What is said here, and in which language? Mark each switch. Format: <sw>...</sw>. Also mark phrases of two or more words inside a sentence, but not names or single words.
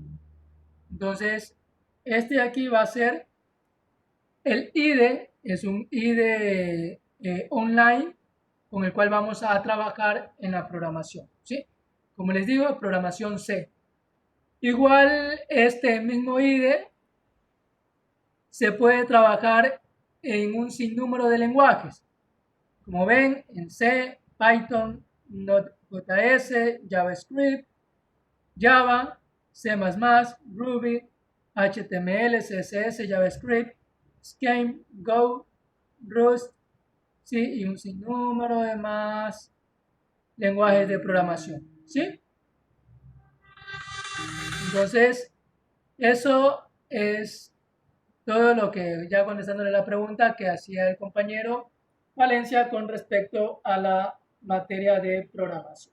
<es>Entonces, este de aquí va a ser el IDE, es un IDE online con el cual vamos a trabajar en la programación, ¿sí? Como les digo, programación C. Igual este mismo IDE se puede trabajar en un sinnúmero de lenguajes. Como ven, en C, Python, Node.js, JavaScript, Java, C++, Ruby, HTML, CSS, JavaScript, Scheme, Go, Rust, ¿sí? Y un sinnúmero de más lenguajes de programación, ¿sí? Entonces, eso es todo lo que, ya contestándole la pregunta que hacía el compañero Valencia con respecto a la materia de programación.</es>